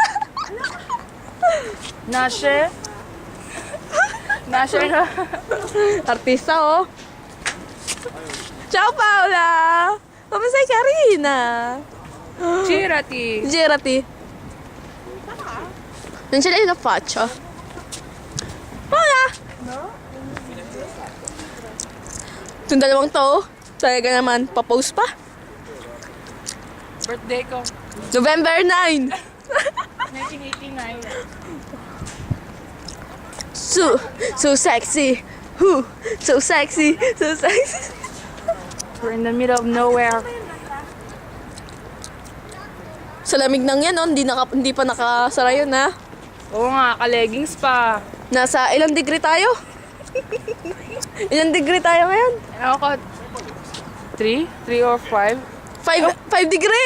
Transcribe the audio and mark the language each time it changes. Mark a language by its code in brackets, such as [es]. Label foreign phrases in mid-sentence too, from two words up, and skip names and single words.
[it] Nasce na. Artista, oh. Ciao, Paola! Come sei carina? Girati. Girati. Non ce l'hai la faccia. Paola! [tl] Itong dalawang to, talaga naman, pa-post pa. Birthday ko. November 9! 1989. [en] So sexy. So sexy. So sexy. We're in the middle of nowhere. [tl] Sa lamig nang yan, oh. Hindi pa nakasara yun, ha? Oo nga, ka-leggings pa. Nasa ilang degree tayo? Ilang degree tayo ngayon? Ano ko? 3? 3 or 5? 5 degree!